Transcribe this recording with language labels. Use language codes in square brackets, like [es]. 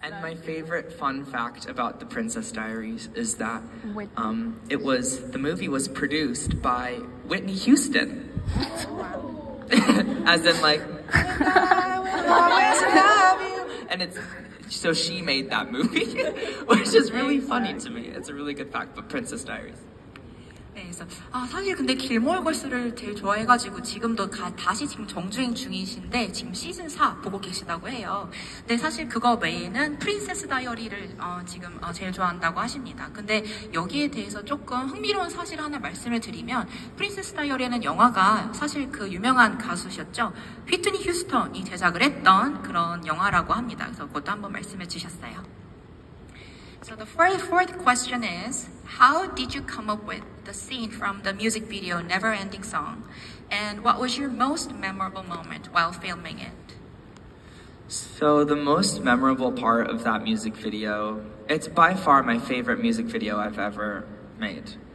[en] And my favorite fun fact about The Princess Diaries is that the movie was produced by Whitney Houston. As in like, I will always love you. And so she made that movie, which is really funny to me. It's a really good fact, but Princess Diaries. [ko] 네, 그래서 사실 근데 길모어 걸스를 제일 좋아해가지고 지금도 다시 지금 정주행 중이신데 지금 시즌 4 보고 계시다고 해요. 근데 사실 그거 외에는 프린세스 다이어리를 지금 제일 좋아한다고 하십니다. 근데 여기에 대해서 조금 흥미로운 사실 하나 말씀을 드리면 프린세스 다이어리는 영화가 사실 그 유명한 가수셨죠. 휘트니 휴스턴이 제작을 했던 그런 영화라고 합니다. 그래서 그것도 한번 말씀해 주셨어요. [en] So the fourth question is, how did you come up with the scene from the music video Never Ending Song? And what was your most memorable moment while filming it? So the most memorable part of that music video, it's by far my favorite music video I've ever made.